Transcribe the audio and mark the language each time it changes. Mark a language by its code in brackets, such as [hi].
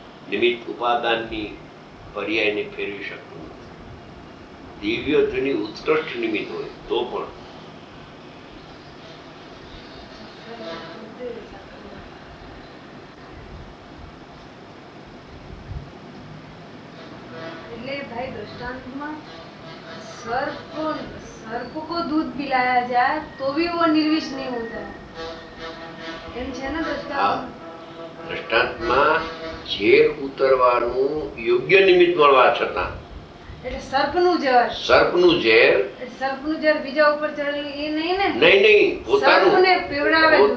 [gu] નિમિત્ત ઉપાદાનની પર્યાયને ફેરવી શકતું નથી. દિવ્ય ધ્વનિ ઉત્કૃષ્ટ નિમિત્ત હોય તો પણ એટલે ભાઈ [hi] દृष्टांत सर्प को दूध पिलाया जाए तो भी वो निर्विष नहीं होता है. [gu] એમ છે ને દृष्टांत? દ્રષ્ટાંતમાં ઝેર ઉતરવાનું યોગ્ય નિમિત્ત મળવા છતાં એટલે સર્પનું ઝેર બીજા ઉપર ચડેલું એ નહીં ને? નહીં, સર્પને પીવડાવે.